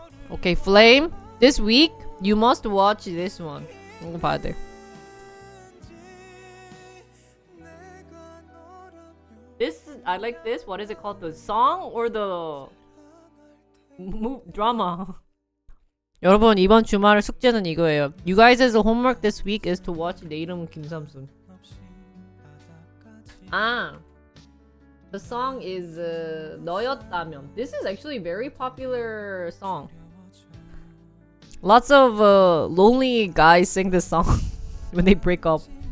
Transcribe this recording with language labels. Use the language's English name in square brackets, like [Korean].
[English] Okay, Flame. This week you must watch this one. [Korean] 이거 봐야 돼. [English] This I like this. What is it called? The song or the drama? [Korean] 여러분 이번 주말 숙제는 이거예요. [English] You guys' homework this week is to watch 내 이름은 김삼순. 아, the song is 너였다면. This is actually a very popular song. Lots of lonely guys sing this song when they break up.